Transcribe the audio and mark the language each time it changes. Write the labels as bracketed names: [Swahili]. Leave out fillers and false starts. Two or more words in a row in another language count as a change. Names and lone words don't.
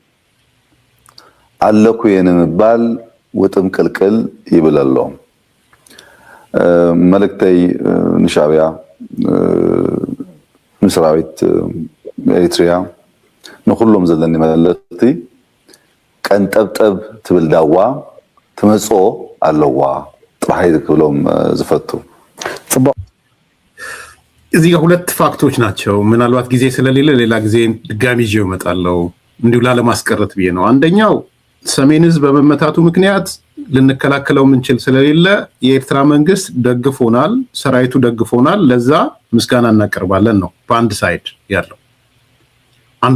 [Tigrinya] ኣለኩ የንምባል ውጥም ቅልቅል ይብል ኣሎ መልእክተይ ንሻዕብያ ንሰራዊት ኤርትራ ንኩሎም ዘለኒ መልእክቲ ቀንጠብጠብ ትብል ዳዋ ትመጽኦ ኣለዋ ጥራይ ክብሎም ዝፈቱ [Amharic] እዚህ ጋር ሁለት ፋክቶች ናቸው ምናልባት ጊዜ ስለሌለ ሌላ ጊዜ ድጋሚ ይዤው እመጣለሁ እንዲሁ ላለማስቀረት ብዬ ነው አንደኛው ሰሜን ህዝብ በመመታቱ ምክንያት ልንከላከለው ምንችል ስለሌለ የኤርትራ መንግስት ደግፎናል ሰራዊቱ ደግፎናል ለዛ ምስጋና እናቀርባለን ነው በአንድ ሳይድ ያለው አንድ